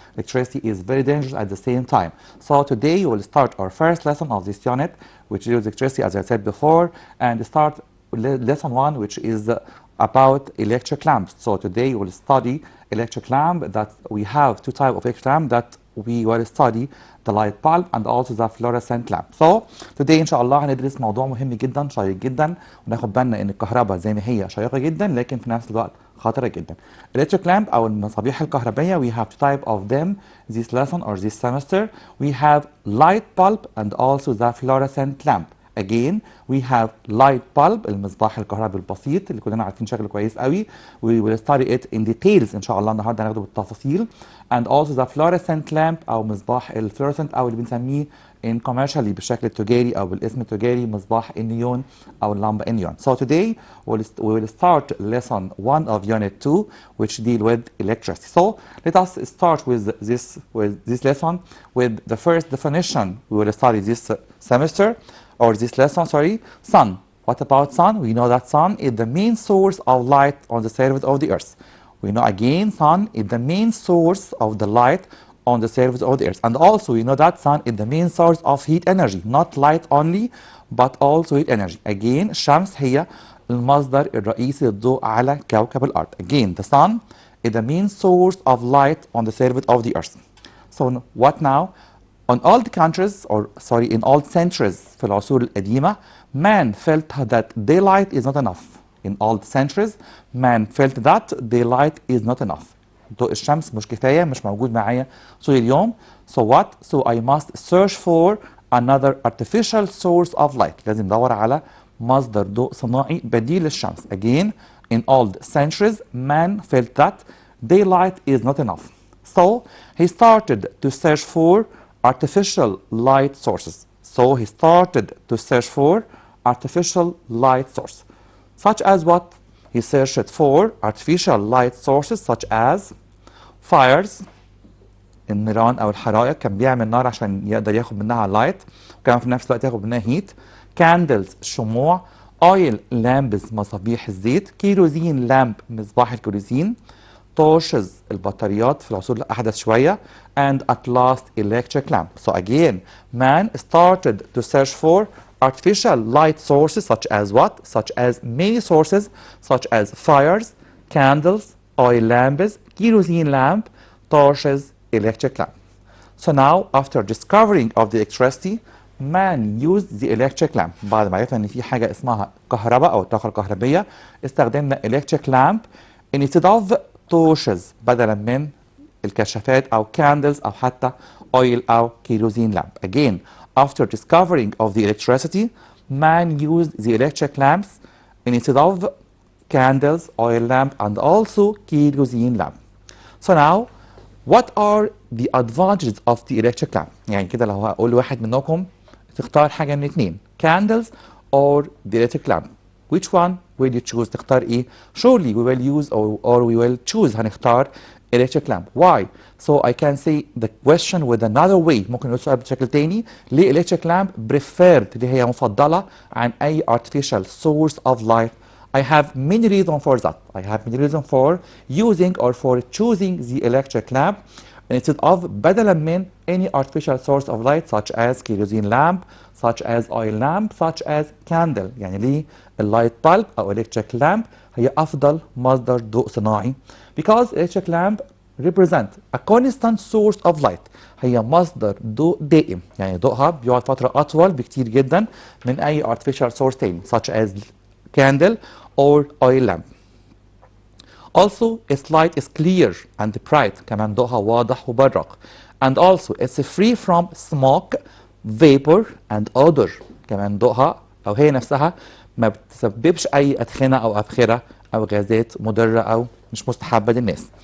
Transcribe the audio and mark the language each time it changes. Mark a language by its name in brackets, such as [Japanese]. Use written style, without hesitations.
[English] Electricity is very dangerous at the same time. So today we'll start our first lesson of this unit, which deals with electricity, as I said before, and start lesson 1, which is about electric lamps. So today we'll study electric lamp. That we have two types of electric lamp that we will study, the light bulb and also the fluorescent lamp. So today [Arabic] ان شاء الله هندرس موضوع مهم جدا شيق جدا، وناخد بالنا ان الكهرباء زي ما هي شيقة جدا لكن في نفس الوقت خطرة جدا. [English] electric lamp [Arabic] او المصابيح الكهربائية, [English] we have two type of them this lesson or this semester. We have light bulb and also the fluorescent lamp. Again, we have light bulb, [Arabic] المصباح الكهربي البسيط اللي كلنا عارفين شكله كويس قوي. [English] We will study it in details [Arabic] إن شاء الله النهارده هناخده بالتفاصيل. [English] And also the fluorescent lamp [Arabic] أو مصباح الفلورسنت أو اللي بنسميه [English] in commercially [Arabic] بالشكل التجاري أو بالاسم التجاري مصباح النيون أو اللمبة النيون. [English] So today we will start lesson 1 of unit 2, which deal with electricity. So let us start with this lesson with the first definition we will study this semester. Or this lesson, sorry, sun. What about sun? We know that sun is the main source of light on the surface of the earth. We know again sun is the main source of the light on the surface of the earth. And also we know that sun is the main source of heat energy, not light only, but also heat energy. [Arabic] Again, الشمس هي المصدر الرئيسي للضوء على كوكب الأرض. [English] Again, the sun is the main source of light on the surface of the earth. So what now? On all the countries, or sorry, in all centuries [Arabic] في العصور القديمة, [English] man felt that daylight is not enough. In all the centuries, man felt that daylight is not enough. [Arabic] ضوء الشمس مش كفاية، مش موجود معايا طول اليوم. [English] So what? So I must search for another artificial source of light. [Arabic] لازم ندور على مصدر ضوء صناعي بديل للشمس. [English] Again, in all the centuries, man felt that daylight is not enough. So he started to search for artificial light sources. So he started to search for artificial light source. Such as what? He searched for artificial light sources such as fires, [Arabic] النيران أو الحرائق. كان بيعمل نار عشان يقدر ياخد منها لايت، وكان في نفس الوقت ياخد منها هيت. candles شموع، oil lamps مصابيح الزيت، كيروزين لامب مصباح الكيروزين، torches البطاريات في العصور الأحدث شوية, [English] and at last electric lamp. So again, man started to search for artificial light sources such as what? Such as many sources such as fires, candles, oil lamps, kerosene lamp, torches, electric lamp. So now after discovering of the electricity, man used the electric lamp. [Arabic] بعد ما عرفنا ان في حاجة اسمها كهرباء او الطاقة الكهربية, استخدمنا [English] electric lamp instead of torches [Arabic] بدلا من الكشافات أو candles أو حتى oil أو kerosene lamp. [English] Again, after discovering of the electricity, man used the electric lamps instead of candles, oil lamp, and also kerosene lamp. So now, what are the advantages of the electric lamp? [Arabic] يعني كده لو هقول لواحد منكم تختار حاجة من اتنين, [English] candles or the electric lamp, which one will you choose? [Arabic] تختار ايه? [English] Surely we will use or we will choose [Arabic] هنختار [English] electric lamp. Why? So I can say the question with another way. [Arabic] ممكن نقول السؤال بشكل تاني. ليه electric lamp preferred, اللي هي مفضلة عن أي [English] artificial source of light? I have many reasons for that. I have many reasons for using or for choosing the electric lamp instead of [Arabic] بدلا من [English] any artificial source of light such as kerosene lamp, such as oil lamp, such as candle. [Arabic] يعني ليه اللايت bulb أو electric lamp هي أفضل مصدر ضوء صناعي? [English] Because electric lamp represent a constant source of light. [Arabic] هي مصدر ضوء دائم، يعني ضوءها بيقعد فترة أطول بكتير جدا من أي artificial source تاني [English] such as candle or oil lamp. Also, its light is clear and bright. [Arabic] كمان ضوءها واضح وبرق. [English] And also, it's free from smoke, vapor, and odor. [Arabic] كمان ضوءها أو هي نفسها ما بتسببش أي أدخنة أو أبخرة أو غازات مضرة أو مش مستحبة للناس.